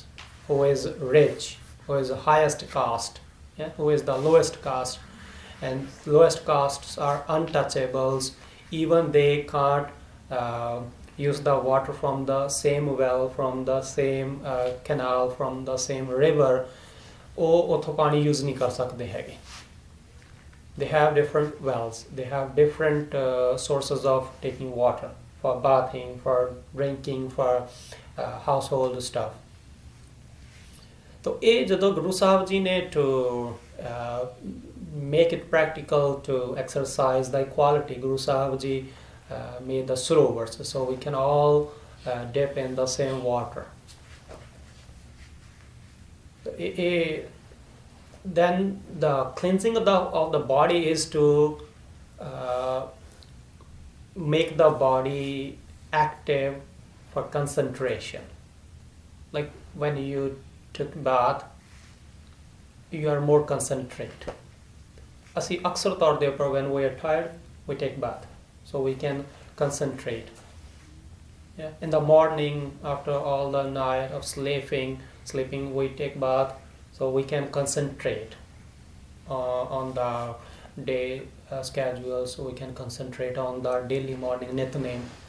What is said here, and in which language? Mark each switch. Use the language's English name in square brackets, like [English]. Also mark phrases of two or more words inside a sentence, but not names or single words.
[English] Who is rich, who is the highest caste, who is the lowest caste, and lowest castes are untouchables. Even they can't use the water from the same well, from the same canal, from the same river. [Punjabi] ਉਹ ਉੱਥੋਂ ਪਾਣੀ [Hindi] use नहीं कर सकते हैगे. [English] They have different wells. They have different sources of taking water for bathing, for drinking, for household stuff. So, [Punjabi] ਇਹ ਜਦੋਂ ਗੁਰੂ ਸਾਹਿਬ ਜੀ ਨੇ [English] to make it practical to exercise the equality, Guru Sahib ji made the sarovars, so we can all dip in the same water. Then the cleansing of the body is to make the body active for concentration. Like when you took bath, you are more concentrate. [Punjabi] ਅਸੀਂ ਅਕਸਰ ਤੌਰ ਦੇ ਉੱਪਰ [English] when we are tired, we take bath, so we can concentrate. Yeah. In the morning, after all the night of sleeping, we take bath, so we can concentrate on the day schedule, so we can concentrate on the daily morning nitnem.